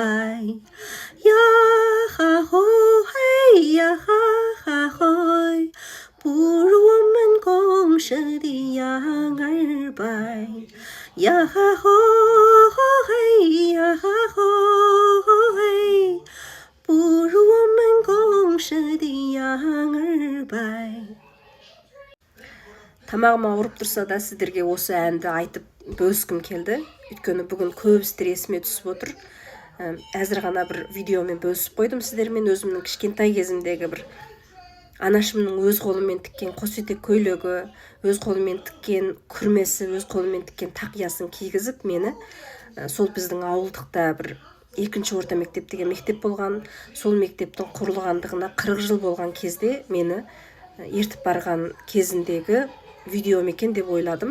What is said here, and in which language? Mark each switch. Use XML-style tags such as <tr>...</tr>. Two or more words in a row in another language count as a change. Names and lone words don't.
<zh>呀哈吼嘿呀哈哈嘿，不如我们公社的羊儿白。呀哈吼嘿呀哈吼嘿，不如我们公社的羊儿白.</zh> <kk>Тамағым ауырып тұрса да сіздерге осы әнді айтып бөліскім келді. Өйткені бүгін көбістер есіме түсіп отыр. Әзір ғана бір видеомен бөлісіп қойдым сіздермен. Өзімнің кішкентай кезімдегі бір анашымның өз қолымен тіккен қос етек көйлегі, өз қолымен тіккен күрмесі, өз қолымен тіккен тақиясын кигізіп мені сол біздің ауылдықта бір екінші орта мектеп деген мектеп болған, сол мектептің құрылғандығына 40 жыл болған кезде мені ертіп барған кезіндегі видео екен деп ойладым.</kk>